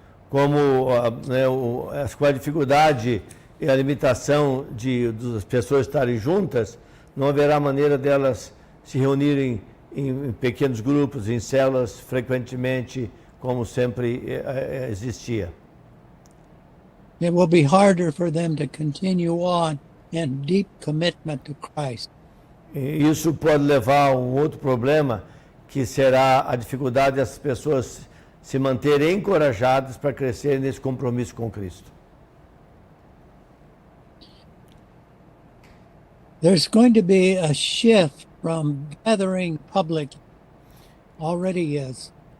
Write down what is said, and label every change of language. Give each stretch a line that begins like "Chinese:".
Portuguese: com a dificuldade e a limitação das pessoas estarem juntas, não haverá maneira delas se reunirem em pequenos grupos, em células, frequentemente, como sempre existia.
English: it will be harder for them to continue on in deep commitment to Christ.
Portuguese: E isso pode levar a um outro problema, que será a dificuldade das pessoas se manterem encorajadas para crescerem nesse compromisso com Cristo.
English: There's going to be a shift from gathering public, already is.